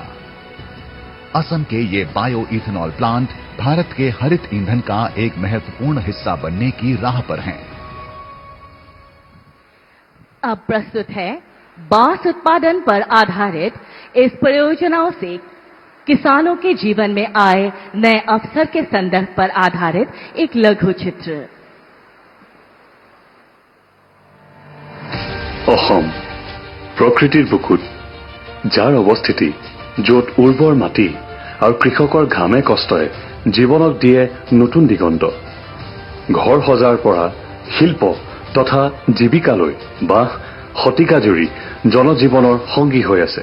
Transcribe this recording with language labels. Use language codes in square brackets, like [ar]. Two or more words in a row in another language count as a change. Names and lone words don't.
[hi] असम के ये बायो इथेनॉल प्लांट भारत के हरित ईंधन का एक महत्वपूर्ण हिस्सा बनने की राह पर हैं। अब प्रस्तुत है बांस उत्पादन पर आधारित इस परियोजनाओं से किसानों के जीवन में आए नए अवसर के संदर्भ पर आधारित एक लघु चित्र। [as] অসম প্ৰকৃতিৰ বুকুত যাৰ অৱস্থিতি য'ত উৰ্বৰ মাটি আৰু কৃষকৰ ঘামে কষ্টই জীৱনক দিয়ে নতুন দিগন্ত। ঘৰ সজাৰ পৰা শিল্প তথা জীৱিকালৈ বাঁহ শতিকা জুৰি জনজীৱনৰ সংগী হৈ আছে।